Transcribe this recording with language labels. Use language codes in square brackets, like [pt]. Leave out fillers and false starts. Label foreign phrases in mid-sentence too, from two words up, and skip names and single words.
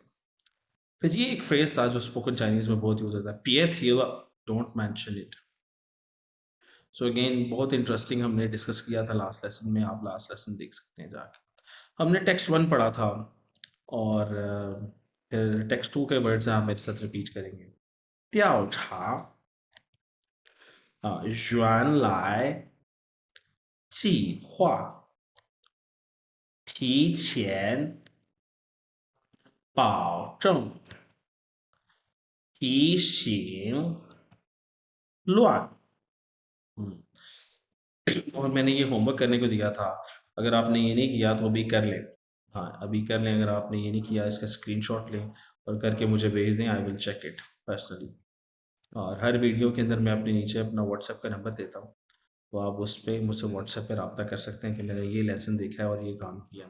[ur] پھر یہ ایک فریز تھا جو [en] spoken Chinese [ur] میں بہت یوز ہوتا ہے، پیے تھی, [en] don't mention it. so again [ur] بہت انٹرسٹنگ ہم نے ڈسکس کیا تھا [en] last lesson [ur] میں، آپ [en] last lesson [ur] دیکھ سکتے ہیں جا کے. ہم نے ٹیکسٹ 1 پڑھا تھا اور پھر ٹیکسٹ 2 کے ورڈز آپ میرے ساتھ ریپیٹ کریں گے. [zh] 调查原来计划提前保证提醒乱। [ur] اور میں نے یہ ہوم ورک کرنے کو دیا تھا، اگر آپ نے یہ نہیں کیا تو ابھی کر لیں. ہاں، ابھی کر لیں. اگر آپ نے یہ نہیں کیا اس کا اسکرین شاٹ لیں اور کر کے مجھے بھیج دیں, [en] I will check it personally. [ur] اور ہر ویڈیو کے اندر میں اپنے نیچے اپنا واٹس ایپ کا نمبر دیتا ہوں، تو آپ اس پر مجھ سے واٹس ایپ پہ رابطہ کر سکتے ہیں کہ میں نے یہ لیسن دیکھا ہے اور یہ کام کیا.